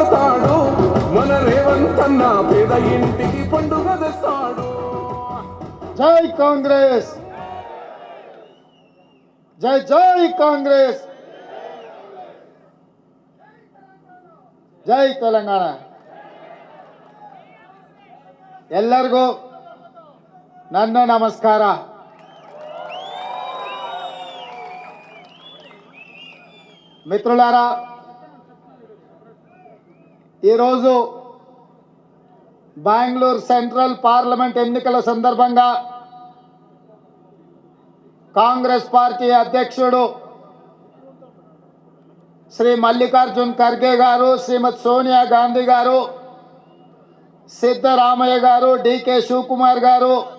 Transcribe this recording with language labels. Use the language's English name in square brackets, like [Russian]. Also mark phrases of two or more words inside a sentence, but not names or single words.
[Telugu] మన రేవంతన్న పేద ఇంటికి పండుగ తెస్తాడు. జై కాంగ్రెస్, జై జై కాంగ్రెస్, జై తెలంగాణ. [Kannada] ಎಲ್ಲರಿಗೂ ನನ್ನ ನಮಸ್ಕಾರ. [Telugu] మిత్రులారా, ఈరోజు బెంగళూరు సెంట్రల్ పార్లమెంట్ ఎన్నికల సందర్భంగా కాంగ్రెస్ పార్టీ అధ్యక్షుడు శ్రీ మల్లికార్జున్ ఖర్గే గారు, శ్రీమతి సోనియా గాంధీ గారు, సిద్ధరామయ్య గారు, డికే శివకుమార్ గారు,